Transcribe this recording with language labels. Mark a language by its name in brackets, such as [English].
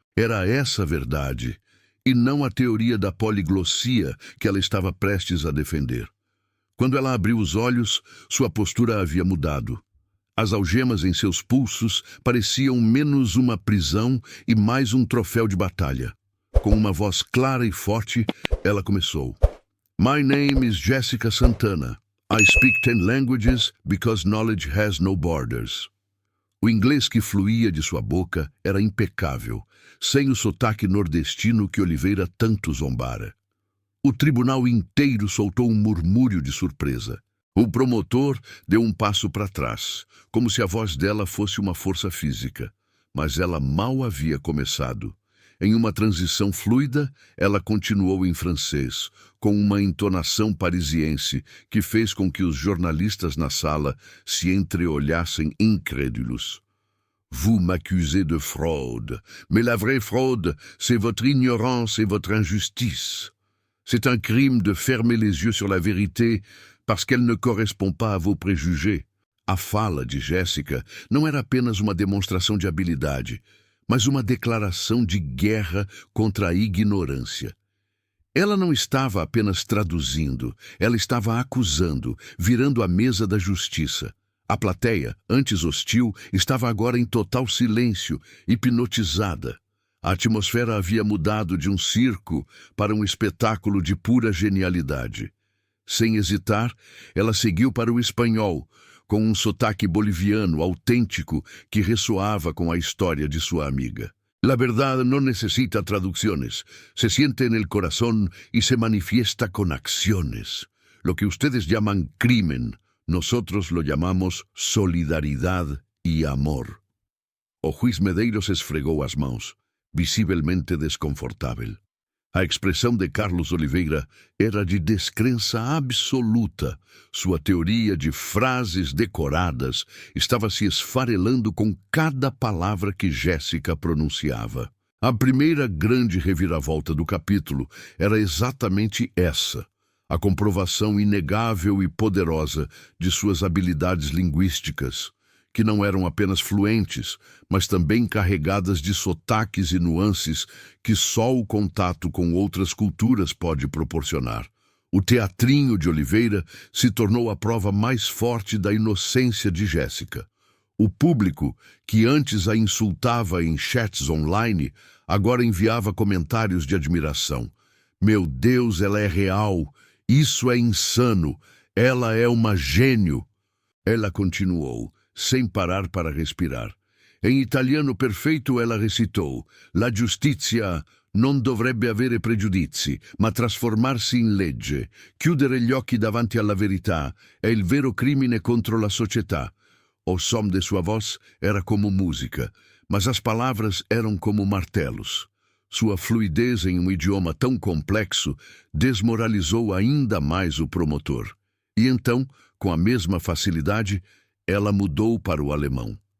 [Portuguese] Era essa a verdade, e não a teoria da poliglossia que ela estava prestes a defender. Quando ela abriu os olhos, sua postura havia mudado. As algemas em seus pulsos pareciam menos uma prisão e mais um troféu de batalha. Com uma voz clara e forte, ela começou. [English] My name is Jessica Santana. I speak 10 languages because knowledge has no borders. [Portuguese] O inglês que fluía de sua boca era impecável, sem o sotaque nordestino que Oliveira tanto zombara. O tribunal inteiro soltou um murmúrio de surpresa. O promotor deu um passo para trás, como se a voz dela fosse uma força física. Mas ela mal havia começado. Em uma transição fluida, ela continuou em francês, com uma entonação parisiense que fez com que os jornalistas na sala se entreolhassem incrédulos. [French] Vous m'accusez de fraude, mais la vraie fraude, c'est votre ignorance et votre injustice. C'est un crime de fermer les yeux sur la vérité parce qu'elle ne correspond pas à vos préjugés. [Portuguese] A fala de Jéssica não era apenas uma demonstração de habilidade, mas uma declaração de guerra contra a ignorância. Ela não estava apenas traduzindo, ela estava acusando, virando a mesa da justiça. A plateia, antes hostil, estava agora em total silêncio, hipnotizada. A atmosfera havia mudado de um circo para um espetáculo de pura genialidade. Sem hesitar, ela seguiu para o espanhol, com um sotaque boliviano autêntico que ressoava com a história de sua amiga. [Spanish] La verdad no necesita traducciones, se siente en el corazón y se manifiesta con acciones. Lo que ustedes llaman crimen, nosotros lo llamamos solidaridad y amor. [Portuguese] O juiz Medeiros esfregou as mãos, visivelmente desconfortável. A expressão de Carlos Oliveira era de descrença absoluta. Sua teoria de frases decoradas estava se esfarelando com cada palavra que Jéssica pronunciava. A primeira grande reviravolta do capítulo era exatamente essa, a comprovação inegável e poderosa de suas habilidades linguísticas, que não eram apenas fluentes, mas também carregadas de sotaques e nuances que só o contato com outras culturas pode proporcionar. O teatrinho de Oliveira se tornou a prova mais forte da inocência de Jéssica. O público, que antes a insultava em chats online, agora enviava comentários de admiração. Meu Deus, ela é real! Isso é insano! Ela é uma gênio! Ela continuou, sem parar para respirar. Em italiano perfeito ela recitou: [Italian] La giustizia non dovrebbe avere pregiudizi, ma trasformarsi in legge. Chiudere gli occhi davanti alla verità è il vero crimine contro la società. [Portuguese] O som de sua voz era como música, mas as palavras eram como martelos. Sua fluidez em um idioma tão complexo desmoralizou ainda mais o promotor. E então, com a mesma facilidade, ela mudou para o alemão.